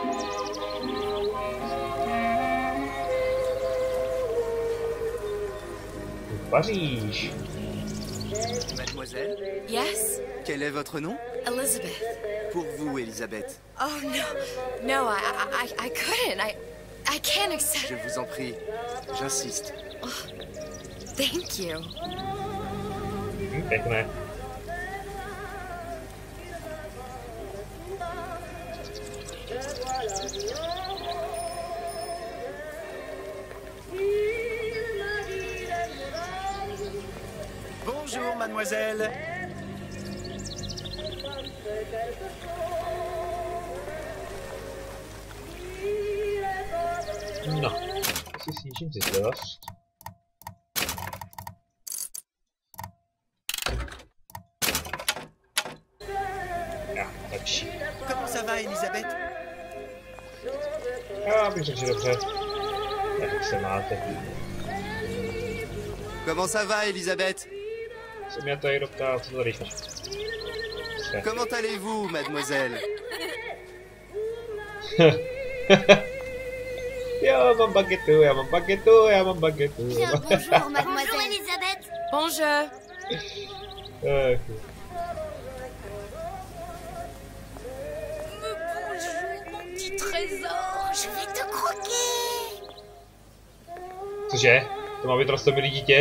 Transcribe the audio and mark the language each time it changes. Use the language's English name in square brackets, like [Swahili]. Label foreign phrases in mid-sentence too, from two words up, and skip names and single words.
[Czech] Paříž. [French] Mademoiselle? [English] Yes? [French] Quel est votre nom? Elizabeth. Pour vous, Elisabeth. [English] Oh, no. No, I couldn't. I can't accept... [French] Je vous en prie. J'insiste. [English] Oh, thank you. [Czech] Pěkné. [French] Bonjour, mademoiselle. [Czech] No, asi snížím citlivost. Ja, lepší. [French] Comment ça va, Elisabeth? [Czech] Já bych řekl, že dobře. Jak se máte? [French] Comment ça va, Elisabeth? [Czech] Se mě tady doptal, co to rychle. [French] Comment allez-vous, mademoiselle? [Czech] Já mám bagetu, já mám bagetu, já mám bagetu. [French] Bonjour, mademoiselle. Elisabeth. Bonjour. Mon petit trésor, je vais te croquer. [Czech] Cože? To má být roztomilý dítě?